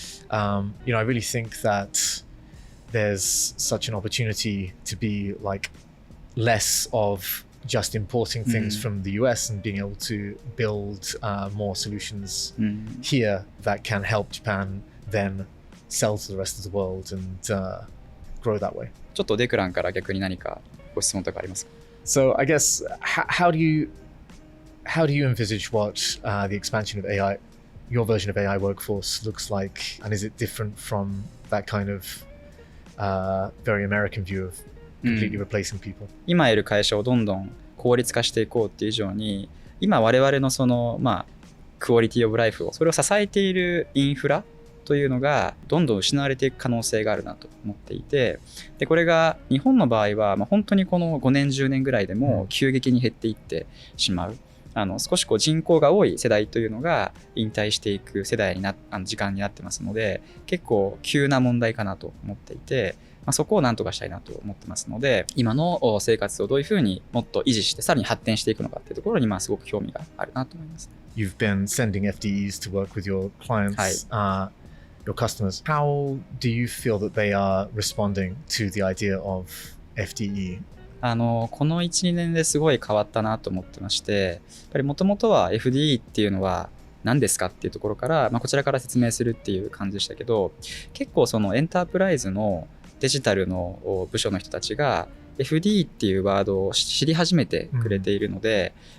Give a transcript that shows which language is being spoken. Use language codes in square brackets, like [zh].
[en] I really think that there's such an opportunity to be like less of just importing things from the US and being able to build more solutions here that can help Japan then sell to the rest of the world and grow that way. [ja] ちょっとデクランから逆に何かご質問とかありますか？ [en] So I guess how do you envisage what the expansion of AI, your version of AI workforce looks like, and is it different from that kind of very American view of completely replacing people? [ja] 今いる会社をどんどん効率化していこうっていう以上に、今我々のそのクオリティオブライフをそれを支えているインフラというのがどんどん失われていく可能性があるなと思っていて、でこれが日本の場合は本当にこの5年10年ぐらいでも急激に減っていってしまう、少し人口が多い世代というのが引退していく世代に時間になってますので、結構急な問題かなと思っていて、そこを何とかしたいなと思ってますので、今の生活をどういうふうにもっと維持してさらに発展していくのかっていうところにすごく興味があるなと思います。 [en] You've been sending FDEs to work with your clients, your customers. How do you feel that they are responding to the idea of FDE? [ja] この 1,2 年ですごい変わったなと思ってまして、やっぱりもともとは FDE っていうのは何ですかっていうところから、こちらから説明するっていう感じでしたけど、結構そのエンタープライズのデジタルの部署の人たちが FDE っていうワードを知り始めてくれているので、